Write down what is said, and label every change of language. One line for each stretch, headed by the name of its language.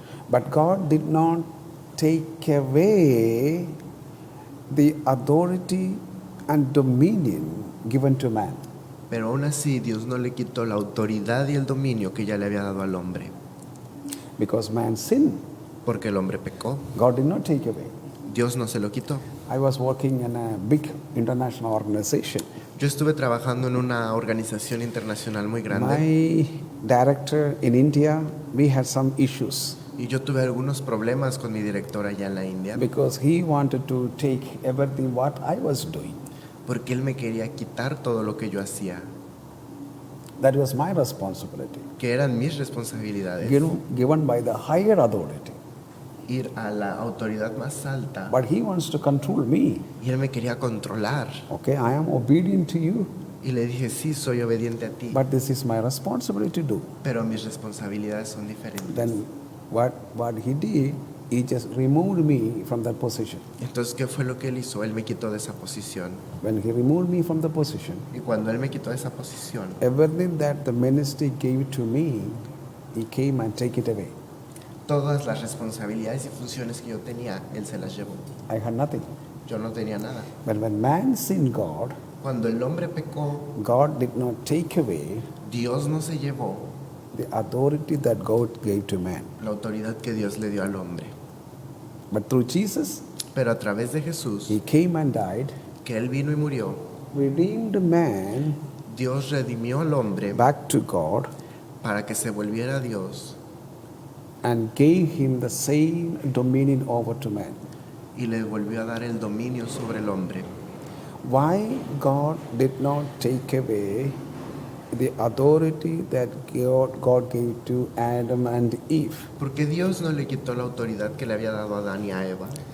English: But God did not take away the authority and dominion given to man.
Spanish: Pero aún así Dios no le quitó la autoridad y el dominio que ya le había dado al hombre,
English: Because man sinned.
Spanish: porque el hombre pecó.
English: God did not take away.
Spanish: Dios no se lo quitó.
English: I was working in a big international organization.
Spanish: Yo estuve trabajando en una organización internacional muy grande
English: My director in India, we had some issues
Spanish: y yo tuve algunos problemas con mi director allá en la India
English: because he wanted to take everything what I was doing.
Spanish: porque él me quería quitar todo lo que yo hacía,
English: That was my responsibility,
Spanish: que eran mis responsabilidades,
English: given by the higher authority.
Spanish: ir a la autoridad más alta,
English: But he wants to control me.
Spanish: y él me quería controlar.
English: Okay, I am obedient to you,
Spanish: Y le dije, sí, soy obediente a ti,
English: but this is my responsibility to do.
Spanish: pero mis responsabilidades son diferentes.
English: Then what he did, he just removed me from that position.
Spanish: Entonces, ¿qué fue lo que él hizo? Él me quitó de esa posición.
English: When he removed me from the position,
Spanish: Y cuando él me quitó de esa posición,
English: everything that the ministry gave to me, he came and take it away.
Spanish: todas las responsabilidades y funciones que yo tenía, él se las llevó.
English: I had nothing.
Spanish: Yo no tenía nada.
English: But when man sinned God,
Spanish: Cuando el hombre pecó,
English: God did not take away
Spanish: Dios no se llevó
English: the authority that God gave to man.
Spanish: la autoridad que Dios le dio al hombre.
English: But through Jesus,
Spanish: Pero a través de Jesús,
English: he came and died,
Spanish: que él vino y murió,
English: redeemed man
Spanish: Dios redimió al hombre
English: back to God,
Spanish: para que se volviera a Dios
English: and gave him the same dominion over to man.
Spanish: y le volvió a dar el dominio sobre el hombre.
English: Why God did not take away the authority that God gave to Adam and Eve?
Spanish: Porque Dios no le quitó la autoridad que le había dado a Adán y a Eva.